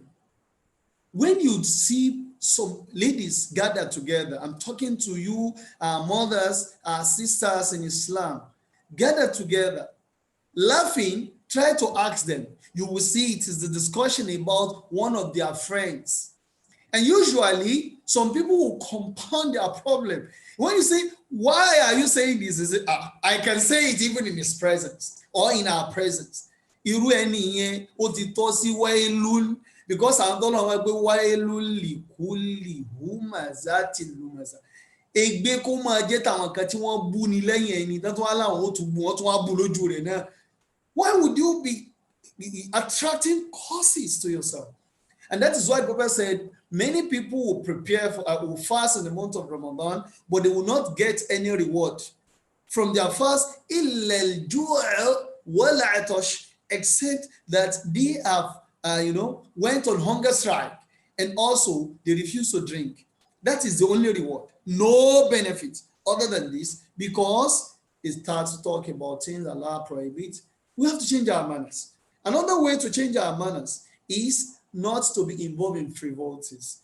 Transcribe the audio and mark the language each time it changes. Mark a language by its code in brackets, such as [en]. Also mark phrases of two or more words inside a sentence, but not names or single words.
[en] When you see some ladies gather together, I'm talking to you, mothers, sisters in Islam, gather together, laughing, try to ask them. You will see it is the discussion about one of their friends. And usually, some people will compound their problem. When you say, why are you saying this? Is it, I can say it even in his presence or in our presence. [yo] Irú ẹni yẹn ó ti tọ́ sí wailul, because àwọn tó lọ́wọ́ pé [ar] ويل لكل همزة لمزة. [yo] Ègbé kó máa jẹ́ tàwọn kan tí wọ́n bú ni lẹ́yìn ẹni tó wá láwọn ó tún bú wọn tún wá bú lójú rẹ̀ náà. [en] Why would you be attracting causes to yourself? And that is why the Prophet said, many people will prepare for will fast in the month of Ramadan, but they will not get any reward from their fast, [ar] إلا الجوع والعطش, [en] except that they have went on hunger strike, and also they refused to drink. That is the only reward. No benefit other than this, because it starts to talk about things Allah prohibits. We have to change our manners. Another way to change our manners is not to be involved in frivolities.